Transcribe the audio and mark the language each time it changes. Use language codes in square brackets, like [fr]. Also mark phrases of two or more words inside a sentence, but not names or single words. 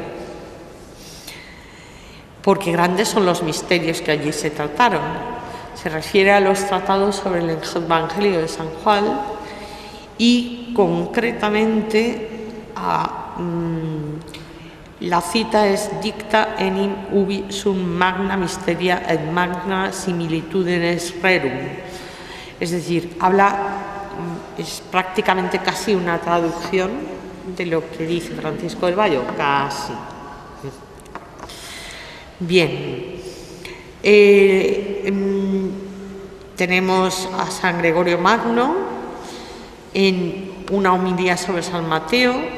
[es] Porque grandes son los misterios que allí se trataron. Se refiere a los tratados sobre el Evangelio de San Juan y concretamente a la cita es [la] dicta enim ubi sum magna mysteria et magna similitudes rerum. [es] Es decir, es prácticamente casi una traducción de lo que dice Francisco del Bayo, casi. Bien. Tenemos a San Gregorio Magno en una homilía sobre San Mateo